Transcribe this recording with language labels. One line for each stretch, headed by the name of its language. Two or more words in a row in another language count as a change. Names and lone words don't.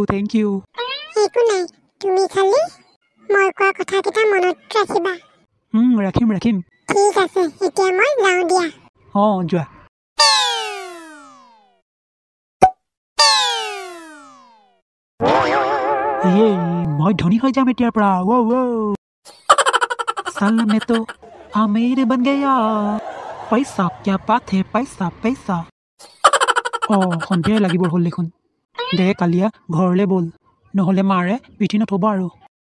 Assamese: একো নাই, তুমি খালি মই কোৱা কথাকেইটা মনত ৰাখিবা। ৰাখিম। ঠিক আছে, এতিয়া মই যাওঁ দিয়া। যোৱা। ইয়ে মই ধনী হৈ যাম এতিয়াৰ পৰা।
Hindi: साला मैं तो अमीर बन गया। पैसा क्या बात है, पैसा।
Assamese: সন্ধিয়াই লাগিব হ'ল দেখোন। দে কালিয়া ঘৰলৈ ব'ল, নহ'লে মাৰে পিঠি নথব আৰু।